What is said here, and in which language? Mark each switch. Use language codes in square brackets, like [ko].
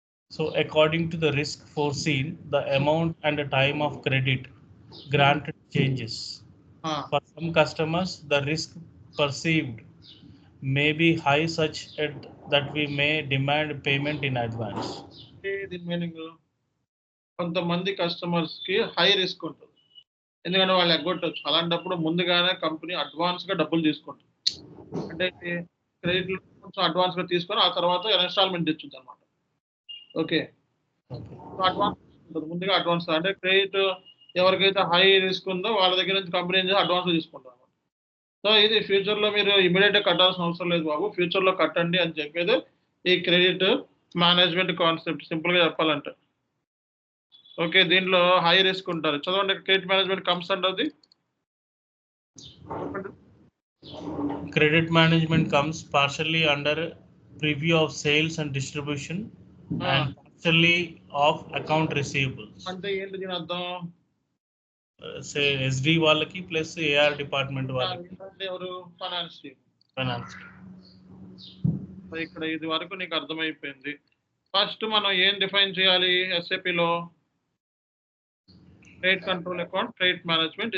[en] So according to the risk foreseen, the amount and the time of credit granted changes. For some customers, the risk perceived may be high such that we may demand payment in advance. [te] దీని meaning, కొంతమంది customers కి high risk ఉంటుంది, ఎందుకంటే వాళ్ళు ఎగ్గొట్టవచ్చు. అలాంటప్పుడు ముందుగానే company advance గా డబ్బులు తీసుకుంటుంది. అంటే క్రెడిట్ కొంచెం అడ్వాన్స్ గా తీసుకొని ఆ తర్వాత ఇన్స్టాల్మెంట్ ఇచ్చుద్ది అనమాట. ఓకే, అడ్వాన్స్ ఉంటుంది, ముందుగా అడ్వాన్స్. అంటే క్రెడిట్ ఎవరికైతే హై రిస్క్ ఉందో వాళ్ళ దగ్గర నుంచి కంపెనీ నుంచి అడ్వాన్స్ తీసుకుంటారు అనమాట. సో ఇది ఫ్యూచర్ లో మీరు ఇమీడియట్ గా కట్టాల్సిన అవసరం లేదు బాబు, ఫ్యూచర్ లో కట్టండి అని చెప్పేది ఈ క్రెడిట్ మేనేజ్మెంట్ కాన్సెప్ట్, సింపుల్ గా చెప్పాలంటే. ఓకే, దీంట్లో హై రిస్క్ ఉంటారు. చదవండి, [en] Credit management comes under the Credit management comes partially under preview of sales and distribution and partially of account receivables. [te] అంటే ఏంటి దీని అర్థం? Say SD వాళ్ళకి ప్లస్ AR డిపార్ట్మెంట్ వాళ్ళకి. ఎవరు? Finance team. ఇక్కడ ఇది వరకు నీకు అర్థమైపోయింది. ఫస్ట్ మనం ఏం డిఫైన్ చేయాలి SAP లో? [en] Credit control account, credit management.